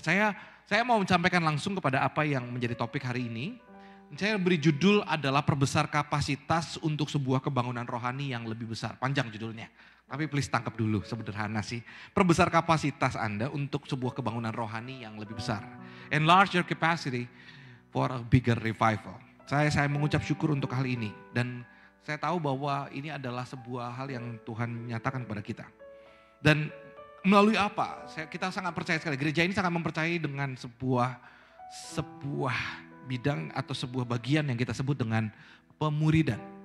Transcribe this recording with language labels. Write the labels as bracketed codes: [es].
[id] Saya mau menyampaikan langsung kepada apa yang menjadi topik hari ini. Saya beri judul adalah perbesar kapasitas untuk sebuah kebangunan rohani yang lebih besar. Panjang judulnya. Tapi please tangkap dulu, sederhana sih. Perbesar kapasitas Anda untuk sebuah kebangunan rohani yang lebih besar. [en] Enlarge your capacity for a bigger revival. [id] Saya mengucap syukur untuk hal ini. Dan saya tahu bahwa ini adalah sebuah hal yang Tuhan nyatakan kepada kita. Dan melalui apa? Kita sangat percaya sekali. Gereja ini sangat mempercayai dengan sebuah bidang atau sebuah bagian yang kita sebut dengan pemuridan.